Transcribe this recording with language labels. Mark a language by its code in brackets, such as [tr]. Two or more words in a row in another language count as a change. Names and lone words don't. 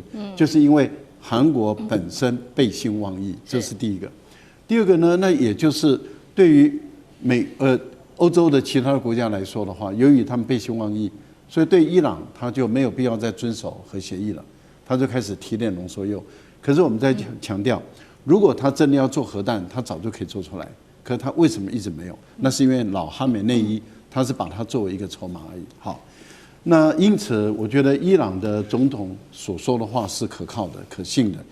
[zh] 就是因為韓國本身背信忘義，這是第一個。第二個呢，那也就是對於歐洲的其他的國家來說的話，由於他們背信忘義，所以對伊朗他就沒有必要再遵守核協議了，他就開始提煉濃縮鈾。可是我們在強調，如果他真的要做核彈，他早就可以做出來。可是他為什麼一直沒有？那是因為老哈梅內伊他是把它作為一個籌碼而已。好，那因此我覺得伊朗的總統所說的話是可靠的、可信的。